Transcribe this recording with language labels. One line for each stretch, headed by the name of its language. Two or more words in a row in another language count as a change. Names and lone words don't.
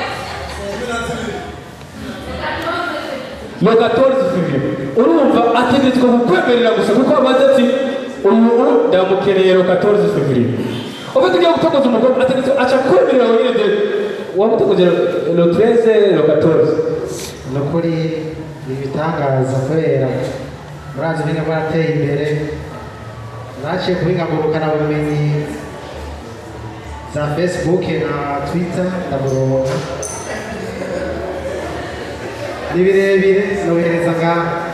French: le 14 février
Rundi: urumva ategetswe kukwemerera gusa kuko abazi ati umuntu ndamukeneye
French: le 14 février
Rundi: ubu tugiye gutokoza umukobwa ategetswe aca kwemerera wenyine wamutokoze
French: le 13 le 14
Rundi: Nukuri ibitangaza kubera murazi ibintu barateye imbere naciye kubingagurukana bumenyi za Facebook na Twitter ndamuronka ni birebire nohereza ngaha